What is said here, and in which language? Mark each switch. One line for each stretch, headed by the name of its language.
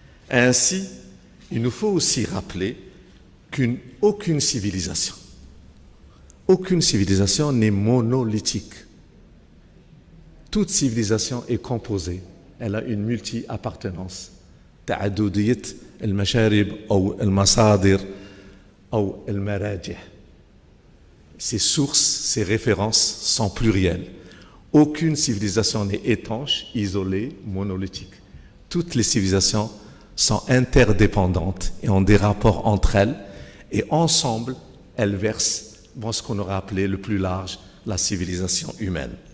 French: Ainsi, il nous faut aussi rappeler qu'aucune civilisation n'est monolithique. Toute civilisation est composée. Elle a une multi-appartenance.
Arabic: تعددية المشارب أو المصادر أو المراجع.
French: Ces sources, ces références sont plurielles. Aucune civilisation n'est étanche, isolée, monolithique. Toutes les civilisations sont interdépendantes et ont des rapports entre elles, et ensemble, elles versent dans ce qu'on aurait appelé le plus large, la civilisation humaine.